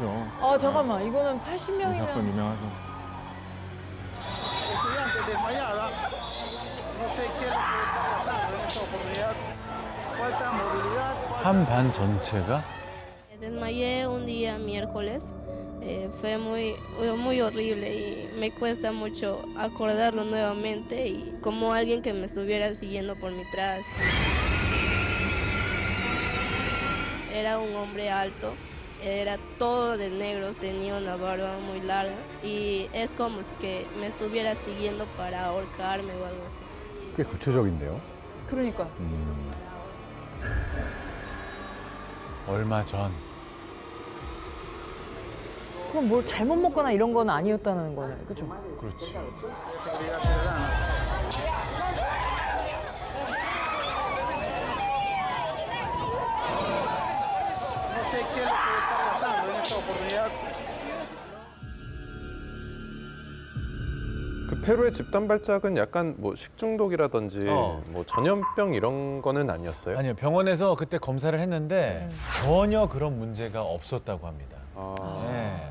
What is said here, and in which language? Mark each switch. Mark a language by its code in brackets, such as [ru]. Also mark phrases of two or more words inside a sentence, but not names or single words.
[ko] 잠깐만. 이거는 이 80명이면 사건 유명하죠. [es] desmayada. No sé qué es lo que está pasando en esta oportunidad. Falta movilidad. [ko] 한 반 전체가 [es] Desmayé un día miércoles. Fue muy horrible y me cuesta mucho acordarlo nuevamente y como alguien que me estuviera siguiendo por detrás. Era un hombre alto, era todo de negros, tenía una barba muy larga y es como si que me estuviera siguiendo para ahorcarme o algo así. [ko] 꽤 구체적인데요. 그러니까. 얼마 전 그럼 뭘 잘못 먹거나 이런 건 아니었다는 거네. 그렇죠? 그렇지. [es] Seguridad ciudadana. No sé qué es lo que está pasando en esta oportunidad. [ko] 그 페루의 집단 발작은 약간 뭐 식중독이라든지 뭐 전염병 이런 거는 아니었어요? 아니요, 병원에서 그때 검사를 했는데 전혀 그런 문제가 없었다고 합니다. 네.